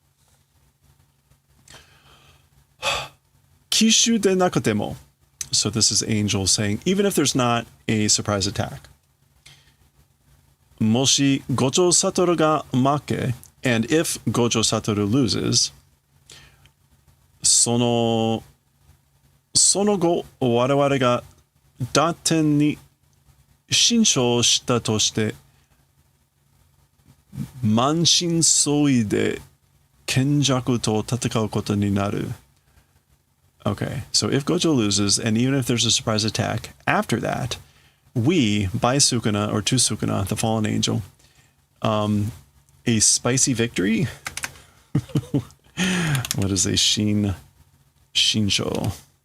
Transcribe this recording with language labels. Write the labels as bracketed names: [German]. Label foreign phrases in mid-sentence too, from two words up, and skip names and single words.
[Japanese] 奇襲でなくても. [English] So this is Angel saying, even if there's not a surprise attack. [Japanese] もし五条悟が負け, [English] and if Gojo Satoru loses, [Japanese] その後わらわらが堕天に辛勝したとして満身創痍で羂索と戦うことになる. [English] Okay, so if Gojo loses, and even if there's a surprise attack, after that, we, by Sukuna, or to Sukuna, the fallen angel, a spicy victory? What is a shinsho?